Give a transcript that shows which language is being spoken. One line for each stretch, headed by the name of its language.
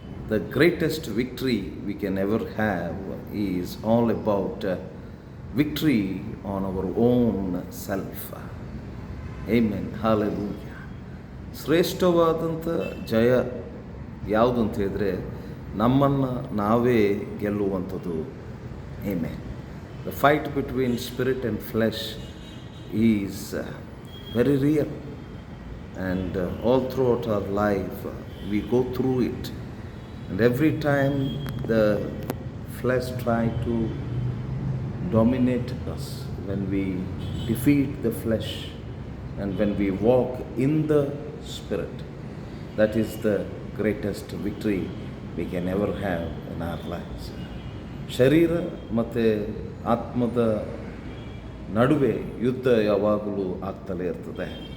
English: The greatest victory we can ever have is all about victory on our own self. Amen, hallelujah.
Kannada: ಶ್ರೇಷ್ಠವಾದಂಥ ಜಯ ಯಾವುದು ಅಂತ ಹೇಳಿದ್ರೆ ನಮ್ಮನ್ನು ನಾವೇ ಗೆಲ್ಲುವಂಥದ್ದು.
English: Amen. The fight between spirit and flesh is very real, and all throughout our life we go through it, and every time the flesh try to dominate us, when we defeat the flesh and when we walk in the spirit, that is the greatest victory we can ever have in our lives.
Kannada: ಶರೀರ ಮತ್ತು ಆತ್ಮದ ನಡುವೆ ಯುದ್ಧ ಯಾವಾಗಲೂ ಆಗ್ತಲೇ ಇರ್ತದೆ.